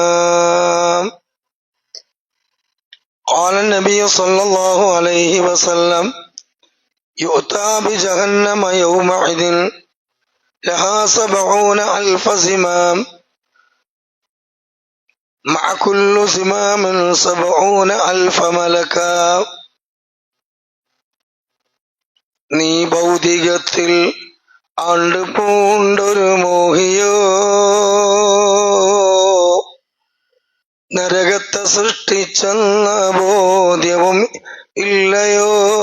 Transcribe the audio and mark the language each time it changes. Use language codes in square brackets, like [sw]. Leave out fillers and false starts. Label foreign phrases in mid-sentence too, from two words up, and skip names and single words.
[ar] قال النبي صلى الله عليه وسلم: يؤتى بجهنم يومئذ لها 70,000 زمام مع كل زمام 70,000 ملكا. [ml] നീ ഭൗതികത്തിൽ ആണ്ടുപൂണ്ടൊരു മോഹിയോ, നരകത്തെ സൃഷ്ടിച്ചെന്ന ബോധ്യവും ഇല്ലയോ?